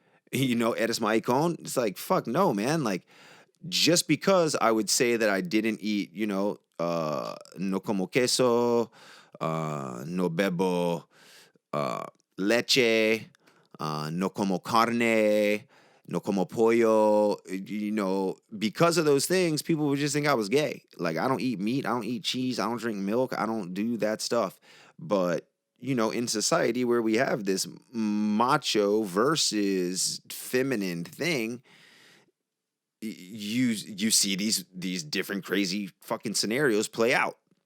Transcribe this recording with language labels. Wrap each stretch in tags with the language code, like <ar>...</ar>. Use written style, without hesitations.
<es>Eres maicon?</es> <en>It's like, fuck no, man. Like, just because I would say that I didn't eat,</en> <es>no como queso, no bebo leche, no como carne, no como pollo.</es> <en>Because of those things, people would just think I was gay. Like, I don't eat meat, I don't eat cheese, I don't drink milk, I don't do that stuff. But, in society where we have this macho versus feminine thing, you see these different crazy fucking scenarios play out.</en>